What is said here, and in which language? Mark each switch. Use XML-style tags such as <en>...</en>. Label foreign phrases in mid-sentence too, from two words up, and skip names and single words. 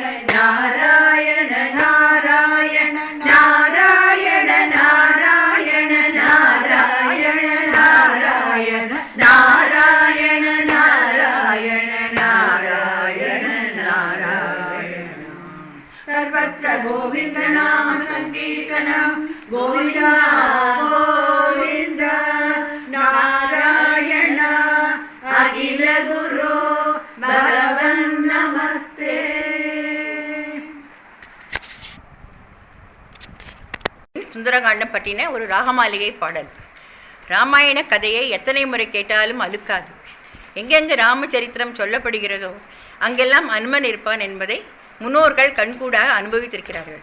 <sa>नारायण नारायण नारायण नारायण नारायण नारायण नारायण नारायण नारायण नारायण सर्वत्र गोविंद नाम संकीर्तनम गोविंदा गोविंद नारायण अखिल गुरु भगवन् नमस्ते.</sa> <ta>சுந்தரகாண்டம் பற்றின ஒரு ராகமாளிகை பாடல். ராமாயண கதையை எத்தனை முறை கேட்டாலும் அலுக்காது. எங்கெங்கு ராமச்சரித்திரம் சொல்லப்படுகிறதோ அங்கெல்லாம் அனுமன் இருப்பான் என்பதை முன்னோர்கள் கண்கூடாக அனுபவித்திருக்கிறார்கள்.</ta>